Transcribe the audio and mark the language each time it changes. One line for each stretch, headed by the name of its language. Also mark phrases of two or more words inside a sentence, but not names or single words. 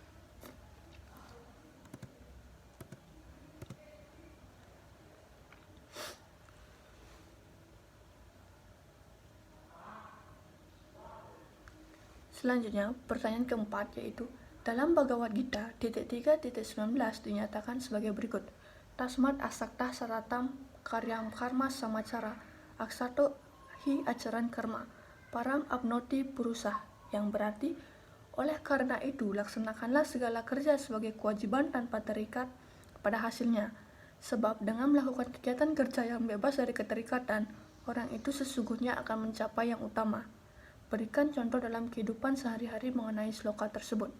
Indonesian: Selanjutnya, pertanyaan keempat yaitu dalam Bhagavad Gita 3.19 dinyatakan sebagai berikut.
Sanskrit: Tasmat asakta saratam karyam karma samacara aksato hi acaran karma param abnoti purusah,
Indonesian: yang berarti oleh karena itu laksanakanlah segala kerja sebagai kewajiban tanpa terikat pada hasilnya, sebab dengan melakukan kegiatan kerja yang bebas dari keterikatan, orang itu sesungguhnya akan mencapai yang utama. Berikan contoh dalam kehidupan sehari-hari mengenai sloka tersebut.